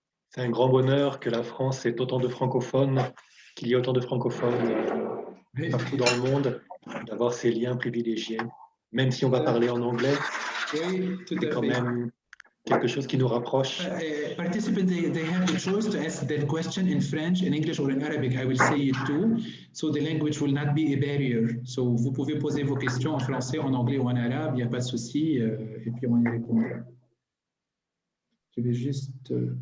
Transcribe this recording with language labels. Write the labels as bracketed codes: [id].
[fr] C'est un grand bonheur que la France ait autant de francophones, qu'il y ait autant de francophones partout dans le monde, d'avoir ces liens privilégiés. Même si on va parler en anglais, oui, c'est quand même quelque chose qui nous rapproche. [en] Participants, they have the choice to ask that question in French, in English or in Arabic. I will say it too. So the language will not be a barrier. [fr] So vous pouvez poser vos questions en français, en anglais ou en arabe, il n'y a pas de souci, et puis on y répondra. Je vais juste...